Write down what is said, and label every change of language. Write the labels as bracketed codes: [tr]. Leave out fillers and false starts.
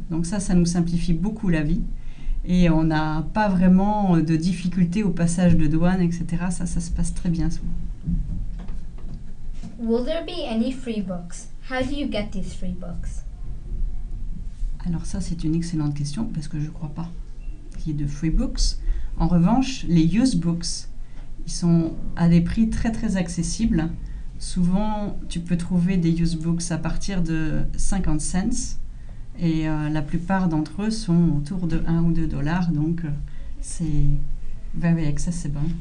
[fr] Donc ça nous simplifie beaucoup la vie. Et on n'a pas vraiment de difficultés au passage de douane, etc. Ça se passe très bien souvent. [en] Will there be any free books? How do you get these free books? [fr] Alors ça, c'est une excellente question parce que je ne crois pas qu'il y ait de free books. En revanche, les used books, ils sont à des prix très très accessibles. Souvent, tu peux trouver des used books à partir de 50 cents et la plupart d'entre eux sont autour de 1 ou 2 $, donc c'est [en] very accessible.